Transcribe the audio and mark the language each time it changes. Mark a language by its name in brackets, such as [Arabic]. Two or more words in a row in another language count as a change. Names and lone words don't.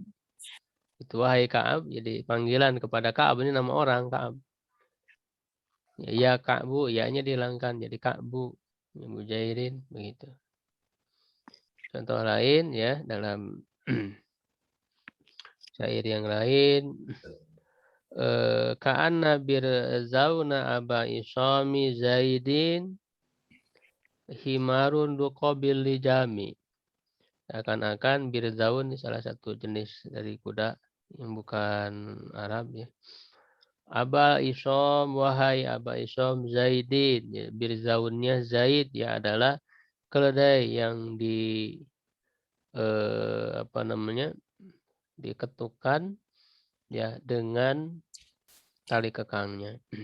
[Indonesian] Itu wahai Ka'ab, jadi panggilan kepada Ka'ab, ini nama orang Ka'ab. Ya Ka'bu, ya-nya dihilangkan jadi Ka'bu. Bujairin begitu. Contoh lain ya dalam syair yang lain, [Arabic] كأن برذون أبا عصام زيد حمار دق باللجام. [Indonesian] Akan-akan birzaun salah satu jenis dari kuda yang bukan Arab ya. [Arabic] أبا عصام, [Indonesian] wahai [Arabic] أبا عصام زيد, [Indonesian] ya, birzaunnya Zaid ya adalah keledai yang diketukan ya dengan tali kekangnya.